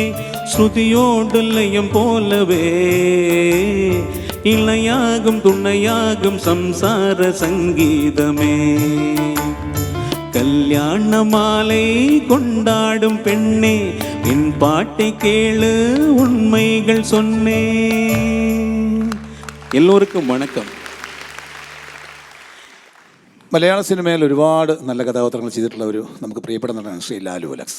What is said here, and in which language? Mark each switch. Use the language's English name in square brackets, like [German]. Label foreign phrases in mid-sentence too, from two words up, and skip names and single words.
[Tamil] ஸ்ருதியோடு லயம் போலவே இளையாகும் துணையாகும் சம்சார சங்கீதமே. கல்யாண மாலை கொண்டாடும் பெண்ணே, என் பாட்டை கேளு, உண்மைகள் சொன்னே. எல்லோருக்கும் வணக்கம். [Malayalam] മലയാള സിനിമയിൽ ഒരുപാട് നല്ല കഥാപാത്രങ്ങൾ ചെയ്തിട്ടുള്ള ഒരു നമുക്ക് പ്രിയപ്പെട്ട നടനാണ് ശ്രീ ലാലു അലക്സ്.